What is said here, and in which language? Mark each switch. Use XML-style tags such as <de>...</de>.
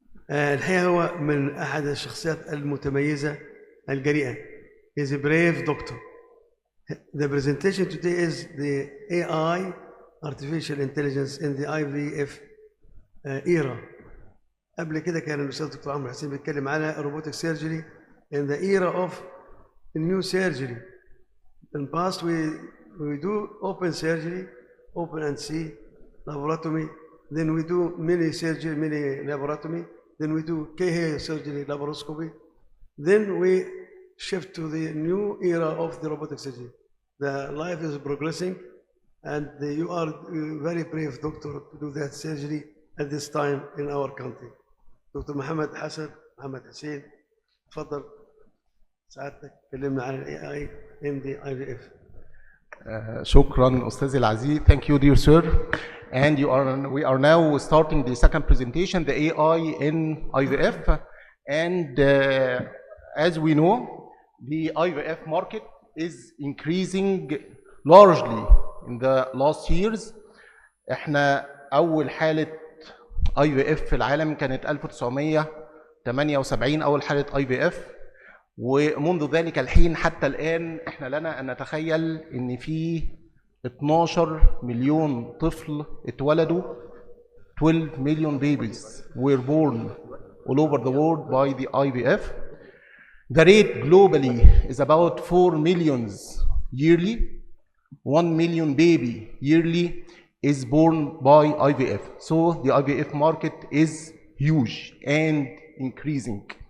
<ar>الحقيقه هو من احد الشخصيات المتميزه الجريئه.</ar> <en>He's a brave doctor. The presentation today is the AI, artificial intelligence in the IVF era.</en> <ar>قبل كده كان الأستاذ الدكتور عمرو حسين بيتكلم على</ar> <en>robotic surgery in the era of new surgery. In the past we do open surgery, open and see, laparotomy, then we do mini surgery, mini laparotomy, then we do K-hair surgery, laparoscopy, then we shift to the new era of the robotic surgery. The life is progressing, and you are a very brave doctor to do that surgery at this time in our country. Dr.</en> <ar>محمد حسين تفضل سعادتك كلمنا عن</ar> <en>AI in the IVF.</en> <ar>شكرا أستاذي العزيز.</ar> <en>Thank you, dear sir. And we are now starting the second presentation, the AI in IVF. And as we know, the IVF market is increasing largely in the last years.</en> <ar>احنا أول حالة IVF في العالم كانت 1978 أول حالة IVF، ومنذ ذلك الحين حتى الآن احنا لنا أن نتخيل إن في 12 مليون طفل اتولدوا.</ar> <en>12 million babies were born all over the world by the IVF. The rate globally is about 4 million yearly. 1 million baby yearly is born by IVF. So the IVF market is huge and increasing.</en>